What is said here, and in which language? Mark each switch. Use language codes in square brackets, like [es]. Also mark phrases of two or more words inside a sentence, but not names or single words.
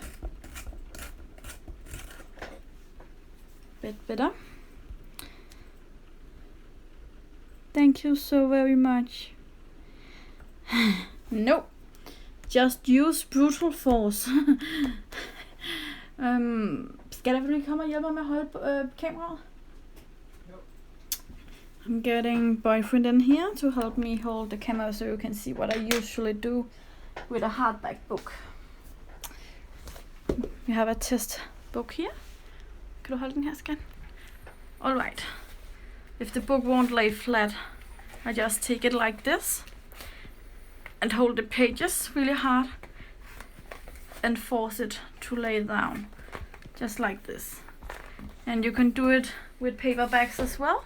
[en] Bit better. Thank you so very much. Nope. Just use brutal force. [da] Skal du lige komme og hjælpe mig med at holde kameraet? [en] I'm getting boyfriend in here to help me hold the camera so you can see what I usually do with a hardback book. We have a test book here. [da] Kan du holde den her, skat? [en] Alright. If the book won't lay flat, I just take it like this and hold the pages really hard and force it to lay down. Just like this. And you can do it with paperbacks as well.